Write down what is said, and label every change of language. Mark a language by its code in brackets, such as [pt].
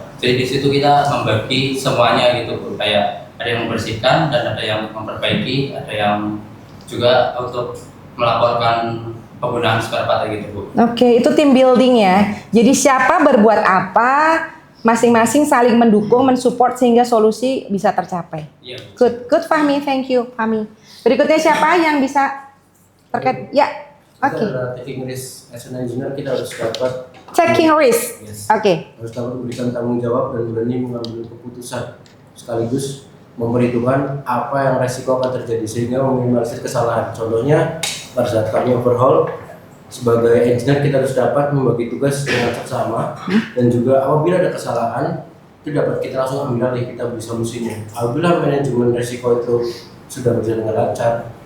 [id] Jadi di situ kita membagi semuanya gitu, Bu. Kayak ada yang membersihkan dan ada yang memperbaiki, ada yang juga untuk melaporkan penggunaan spare part gitu, Bu. Oke, itu tim building ya. Jadi siapa berbuat apa, masing-masing saling mendukung, mensupport sehingga solusi bisa tercapai. Iya, Bu. [en] Good Fahmi, thank you Fahmi. [id] Berikutnya siapa yang bisa terkait? Ya, oke. Kita [en] taking risk as an engineer, [id] kita harus dapat [en] Taking risk. yes, [id] Oke. harus dapat memberikan tanggung jawab dan berani mengambil keputusan sekaligus memperhitungkan apa yang resiko akan terjadi sehingga meminimalisir kesalahan. Contohnya pada saat kami overhaul sebagai engineer kita harus dapat membagi tugas dengan seksama dan juga apabila ada kesalahan itu dapat kita langsung ambil alih, kita beri solusinya. Apabila manajemen resiko itu sudah berjalan dengan lancar,